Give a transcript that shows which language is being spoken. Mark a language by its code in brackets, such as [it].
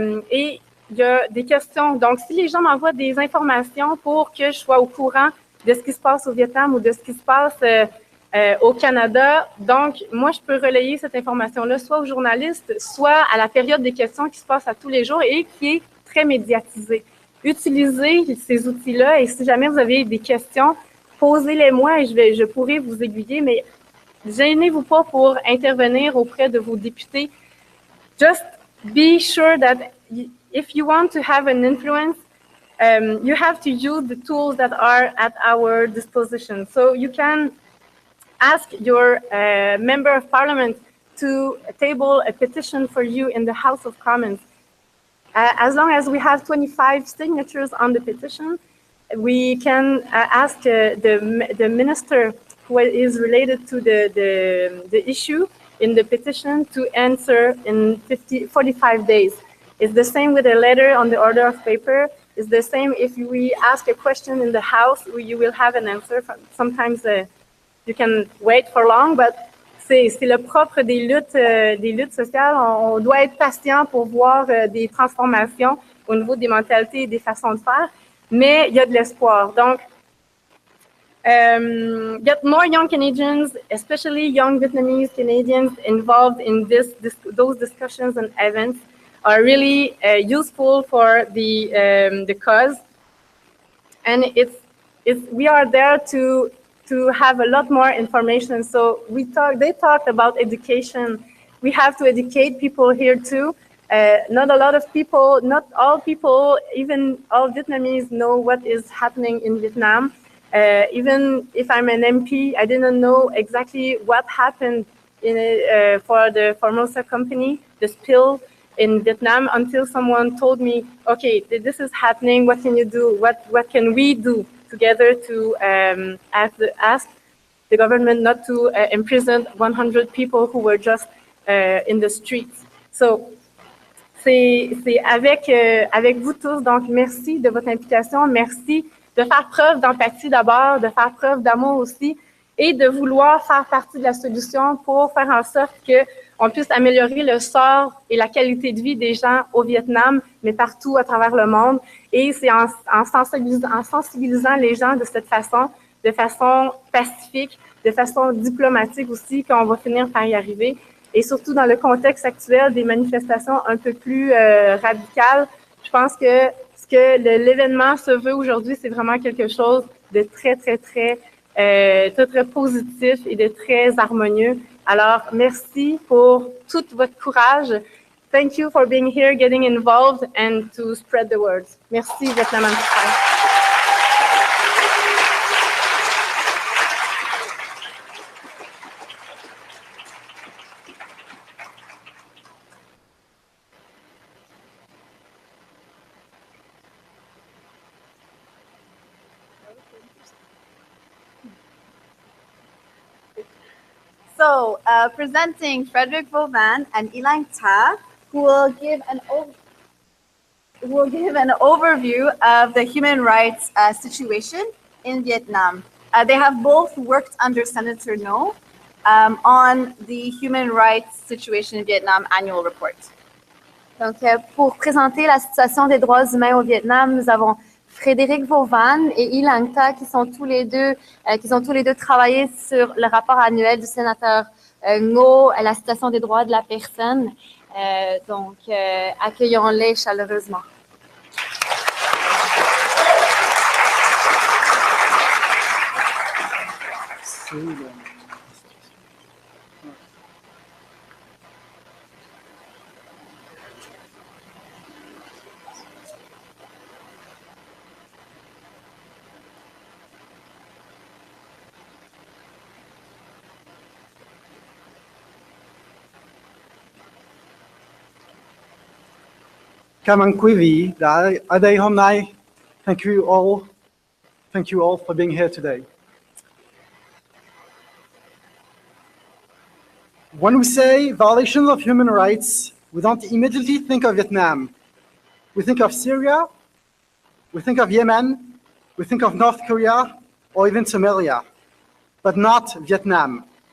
[fr] Et il y a des questions. Donc, si les gens m'envoient des informations pour que je sois au courant de ce qui se passe au Vietnam ou de ce qui se passe au Canada, donc, moi, je peux relayer cette information-là soit aux journalistes, soit à la période des questions qui se passe à tous les jours et qui est très médiatisée. Utilisez ces outils-là et si jamais vous avez des questions, posez-les-moi et je pourrai vous aiguiller, mais gênez-vous pas pour intervenir auprès de vos députés. [en] Just be sure that if you want to have an influence, you have to use the tools that are at our disposition. So you can ask your member of parliament to table a petition for you in the House of Commons. As long as we have 25 signatures on the petition, we can ask the minister who is related to the issue in the petition to answer in 45 days. It's the same with a letter on the order of paper. It's the same if we ask a question in the House, you will have an answer. Sometimes you can wait for long, but [fr] c'est le propre des luttes sociales. On doit être patient pour voir des transformations au niveau des mentalités et des façons de faire, mais il y a de l'espoir. [en] Donc, get more young Canadians, especially young Vietnamese Canadians, involved in those discussions and events are really useful for the cause. And we are there to have a lot more information. So they talked about education. We have to educate people here too. Not a lot of people, not all people, even all Vietnamese know what is happening in Vietnam. Even if I'm an MP, I didn't know exactly what happened for the Formosa company, the spill in Vietnam, until someone told me, okay, this is happening, what can you do? What can we do together to ask the government not to imprison 100 people who were just in the streets? [fr] So, c'est avec vous tous, donc merci de votre implication, merci de faire preuve d'empathie d'abord, de faire preuve d'amour aussi, et de vouloir faire partie de la solution pour faire en sorte qu'on puisse améliorer le sort et la qualité de vie des gens au Vietnam, mais partout à travers le monde. Et c'est en sensibilisant les gens de cette façon, de façon pacifique, de façon diplomatique aussi, qu'on va finir par y arriver. Et surtout dans le contexte actuel des manifestations un peu plus radicales, je pense que ce que l'événement se veut aujourd'hui, c'est vraiment quelque chose de très, très, très, très positif et de très harmonieux. Alors, merci pour tout votre courage. [en] Thank you for being here, getting involved, and to spread the word. [fr] Merci, Vietnamplify. [en] So, presenting Frederick Vauvin and Ilang Ta, who will give an overview of the human rights situation in Vietnam. They have both worked under Senator No on the human rights situation in Vietnam annual report. [fr] Donc, pour présenter la situation des droits humains au Vietnam, nous avons Frédéric Vauvin et Ilang Ta qui ont tous les deux travaillé sur le rapport annuel du sénateur Ngo à la situation des droits de la personne. Donc, accueillons-les chaleureusement. [vi] Cảm ơn quý vị đã ở đây hôm nay. [en] Thank you all for being here today. When we say violations of human rights, we don't immediately think of Vietnam. We think of Syria, we think of Yemen, we think of North Korea, or even Somalia, but not Vietnam.